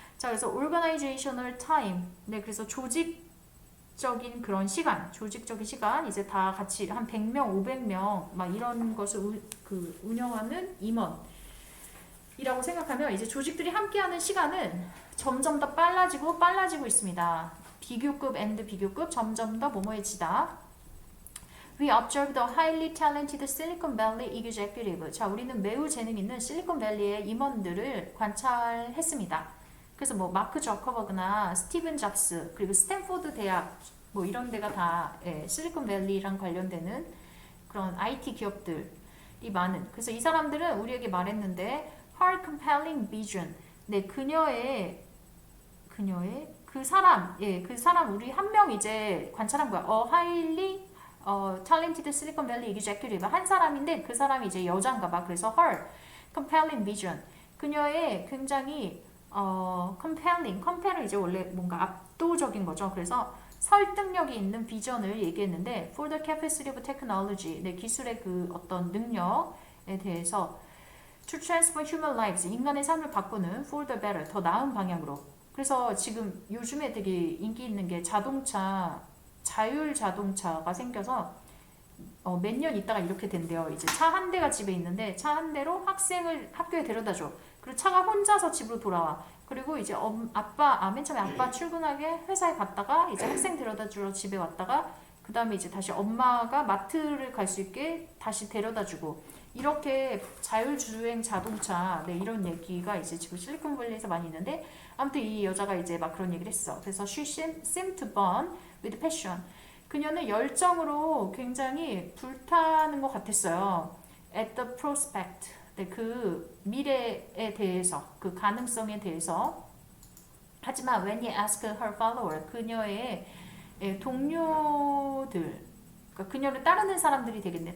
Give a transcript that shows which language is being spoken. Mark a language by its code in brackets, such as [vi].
[ko] 자, 그래서 [en] organizational time. [ko] 네, 그래서 조직적인 그런 시간, 조직적인 시간, 이제 다 같이 한 100명, 500명, 막 이런 것을 운영하는 임원이라고 생각하면 이제 조직들이 함께하는 시간은 점점 더 빨라지고 있습니다. 비교급 and 비교급 점점 더 뭐뭐해지다. [en] We observed a highly talented Silicon Valley executive. [ko] 자, 우리는 매우 재능 있는 실리콘밸리의 임원들을 관찰했습니다. 그래서 뭐 마크 저커버그나 스티븐 잡스 그리고 스탠포드 대학 뭐 이런 데가 다 실리콘밸리랑 관련되는 그런 IT 기업들이 많은. 그래서 이 사람들은 우리에게 말했는데 [en] her compelling vision. [ko] 네, 그녀의 그 사람 우리 한 명 이제 관찰한 거야. [en] highly talented Silicon Valley executive [ko] 한 사람인데 그 사람이 이제 여잔가 봐. 그래서 [en] her compelling vision. [ko] 그녀의 굉장히 compelling 이제 원래 뭔가 압도적인 거죠. 그래서 설득력이 있는 비전을 얘기했는데 [en] for the capacity of technology, [ko] 네, 기술의 그 어떤 능력에 대해서 [en] to transform human lives, [ko] 인간의 삶을 바꾸는 [en] for the better, [ko] 더 나은 방향으로. 그래서 지금 요즘에 되게 인기 있는 게 자율 자동차가 생겨서 몇 년 있다가 이렇게 된대요. 이제 차 한 대가 집에 있는데 차 한 대로 학생을 학교에 데려다 줘. 그리고 차가 혼자서 집으로 돌아와. 그리고 이제 맨 처음에 아빠 출근하게 회사에 갔다가 이제 학생 데려다 주러 집에 왔다가 그 다음에 이제 다시 엄마가 마트를 갈 수 있게 다시 데려다 주고 이렇게 자율주행 자동차 네, 이런 얘기가 이제 지금 실리콘밸리에서 많이 있는데 아무튼 이 여자가 이제 막 그런 얘기를 했어. 그래서 [en] she seemed to burn with passion. [ko] 그녀는 열정으로 굉장히 불타는 것 같았어요. [en] At the prospect. [ko] 네, 그 미래에 대해서, 그 가능성에 대해서. 하지만 [en] when he asked her follower, [ko] 그녀의 동료들, 그러니까 그녀를 따르는 사람들이 되겠네.